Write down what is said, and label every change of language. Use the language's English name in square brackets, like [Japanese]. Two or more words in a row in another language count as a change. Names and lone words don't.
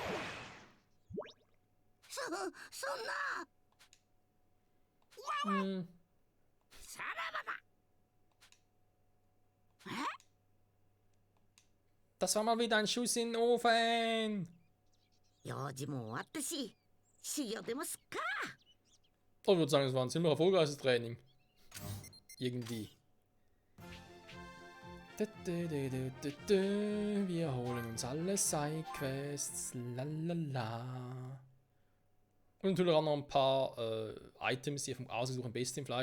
[German] Hm. Das war mal wieder ein Schuss in den Ofen. [Japanese] 用事も終わったし、修行でもすっか。 [German] Ich würde sagen, es war ein ziemlich erfolgreiches Training. Irgendwie. Wir holen uns alle Sidequests. Lalala. Und natürlich auch noch ein paar Items hier vom Aussuchen am besten im Fleisch.